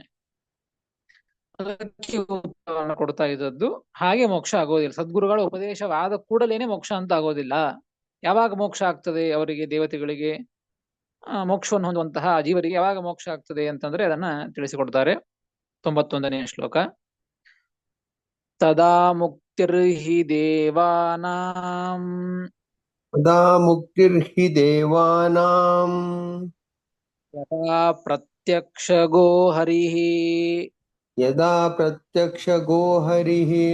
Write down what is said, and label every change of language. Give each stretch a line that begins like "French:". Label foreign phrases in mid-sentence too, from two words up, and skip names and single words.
Kannada: ಅದಕ್ಕೆ ಉತ್ತರವನ್ನು ಕೊಡ್ತಾ ಇದ್ದದ್ದು, ಹಾಗೆ ಮೋಕ್ಷ ಆಗೋದಿಲ್ಲ. ಸದ್ಗುರುಗಳ ಉಪದೇಶವಾದ ಕೂಡಲೇನೆ ಮೋಕ್ಷ ಅಂತ ಆಗೋದಿಲ್ಲ. ಯಾವಾಗ ಮೋಕ್ಷ ಆಗ್ತದೆ ಅವರಿಗೆ, ದೇವತೆಗಳಿಗೆ ಮೋಕ್ಷವನ್ನು ಹೊಂದುವಂತಹ ಜೀವರಿಗೆ ಯಾವಾಗ ಮೋಕ್ಷ ಆಗ್ತದೆ ಅಂತಂದ್ರೆ ಅದನ್ನ ತಿಳಿಸಿಕೊಡ್ತಾರೆ ما ಶ್ಲೋಕ.
Sanskrit: ತದಾ ಮುಕ್ತಿರ್ಹಿ ದೇವಾನಾಂ तदा मुक्तिर्हि देवानां ಯದಾ ಪ್ರತ್ಯಕ್ಷಗೋ ಹರಿಃ यदा प्रत्यक्षगो हरिः